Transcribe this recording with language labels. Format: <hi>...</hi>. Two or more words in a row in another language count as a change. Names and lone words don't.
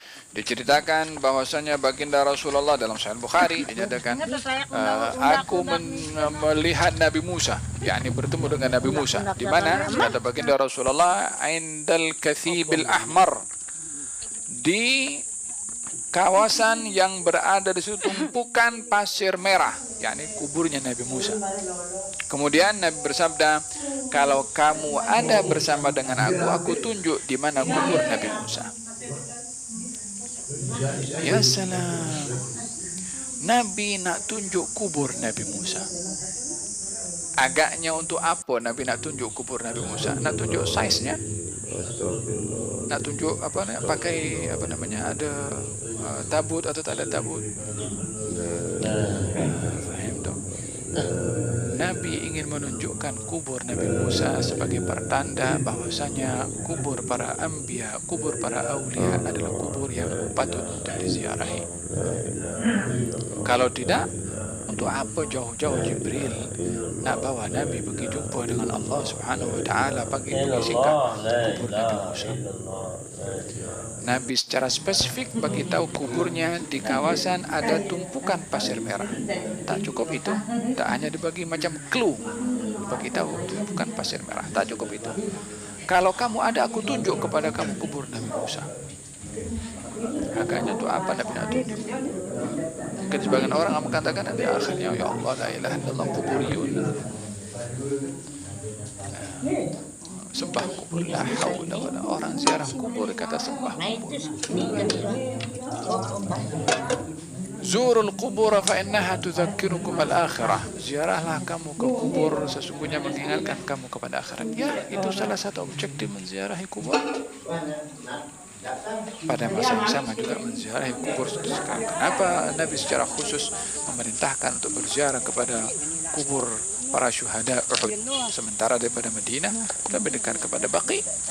<ms>Diceritakan bahwasanya baginda Rasulullah dalam Sahih Bukhari dinyatakan, aku melihat Nabi Musa, yakni bertemu dengan Nabi Musa. Di mana? Kata baginda Rasulullah,</ms> <ar>عند الكثيب الأحمر,</ar> <ms>di kawasan yang berada di situ tumpukan pasir merah, yakni kuburnya Nabi Musa. Kemudian Nabi bersabda, kalau kamu ada bersama dengan aku tunjuk di mana kubur Nabi Musa. Ya salam, Nabi nak tunjuk kubur Nabi Musa. Agaknya untuk apa Nabi nak tunjuk kubur Nabi Musa? Nak tunjuk size-nya? Nak tunjuk apa? Pakai apa namanya? Ada tabut atau tak ada tabut? Faham tak? Nabi ingin menunjukkan kubur Nabi Musa sebagai pertanda bahwasanya kubur para anbiya, kubur para aulia adalah kubur yang patut untuk diziarahi. Kalau tidak, untuk apa jauh-jauh Jibril nak bawa Nabi pergi jumpa dengan Allah</ms> <ar>سبحانه وتعالى</ar> <ms>bagi menyaksikan kubur Nabi Musa? Nabi secara spesifik bagi tahu kuburnya di kawasan ada tumpukan pasir merah. Tak cukup itu, tak hanya dibagi macam clue, bagi tahu tumpukan pasir merah. Tak cukup itu. Kalau kamu ada, aku tunjuk kepada kamu kubur Nabi Musa. Agaknya itu apa Nabi nak tunjuk? Mungkin sebagian orang akan mengatakan nanti akhirnya,</ms> <ar>يا الله، لا إله إلا الله قبوريون,</ar> <ms>sembah kubur,</ms> <ar>لا حول ولا,</ar> <ms>orang ziarah kubur kata sembah kubur.</ms> <ar>زوروا القبور فإنها تذكركم الآخرة.</ar> <ms>Ziarahlah kamu ke kubur, sesungguhnya mengingatkan kamu kepada akhirat. Ya, itu salah satu objektif menziarahi kubur. Pada masa yang sama juga menziarahi kubur sekarang. Kenapa Nabi secara khusus memerintahkan untuk berziarah kepada kubur para syuhada Uhud, sementara daripada Madinah lebih dekat kepada Baqi?</ms>